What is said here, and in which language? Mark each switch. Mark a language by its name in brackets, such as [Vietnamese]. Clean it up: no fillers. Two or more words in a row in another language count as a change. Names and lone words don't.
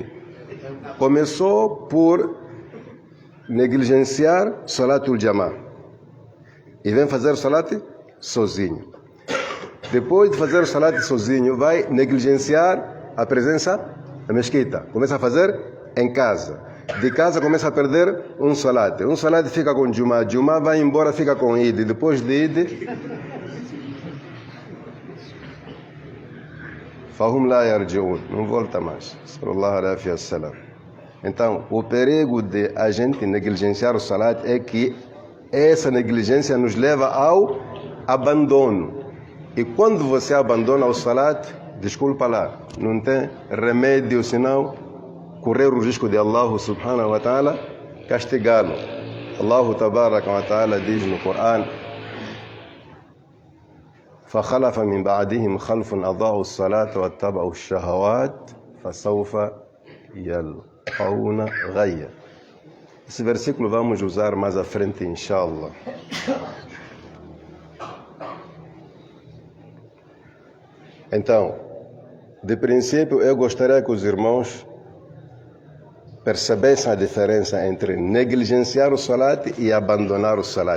[Portuguese] Começou por negligenciar [Arabic] صلاة الجماعة [Portuguese] e vem fazer salat sozinho. Depois de fazer o salat sozinho, vai negligenciar a presença na mesquita. Começa a fazer em casa. De casa começa a perder um salat. Um salat fica com Jumá. Jumá vai embora, fica com Eid. Depois de Eid, [Arabic] فهم لا يرجعون, [Portuguese] não volta mais. [Arabic] صلى الله عليه وسلم. [Portuguese] Então, o perigo de a gente negligenciar o salat é que essa negligência nos leva ao abandono. E quando você abandona o salat, desculpa lá, não tem remédio senão correr o risco de [Arabic] الله سبحانه وتعالى [Portuguese] castigá-lo. [Arabic] الله تبارك وتعالى [Portuguese] diz no Coran: [Arabic] فخلف من بعدهم خلف أضاعوا الصلاة واتبعوا الشهوات فسوف يلقون غيا. [Portuguese] Esse versículo vamos usar mais à frente, inshallah. Então, de princípio, eu gostaria que os irmãos percebessem a diferença entre negligenciar o salat e abandonar o salat.